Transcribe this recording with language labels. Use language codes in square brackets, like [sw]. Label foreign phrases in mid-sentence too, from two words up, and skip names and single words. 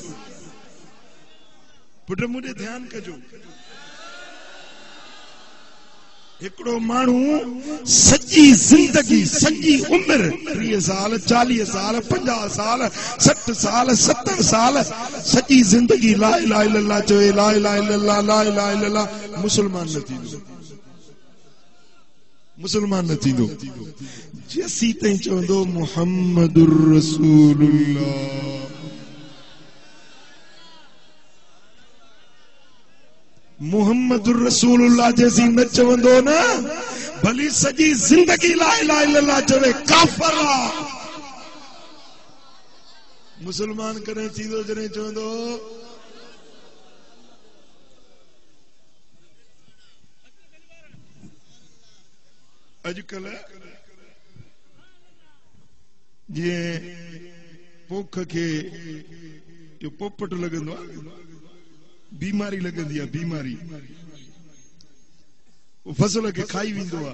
[sd] पुट मुंहिंजे ध्यानु कजो, हिकिड़ो माण्हू सॼी ज़िंदगी सॼी उमिरि 30 साल 40 साल 50 साल 60 साल 70 साल सॼी ज़िंदगी [ar] لا إله إلا الله [sd] चवे, [ar] لا إله إلا الله لا إله إلا الله, [sd] मुसलमान न थींदो, मुसलमान न थींदो जेसीं ताईं चवंदो [ar] محمد رسول الله. محمد رسول الله [sd] जैसी न चवंदो न, भली सॼी ज़िंदगी [ar] لا إله إلا الله [sd] चवे, काफ़िर आहे। मुसलमान कॾहिं थींदो जॾहिं चवंदो अॼुकल्ह जीअं पोख खे इहो पोपट लॻंदो आहे, बीमारी लॻंदी आहे, बीमारी फसल खे खाई वेंदो आहे।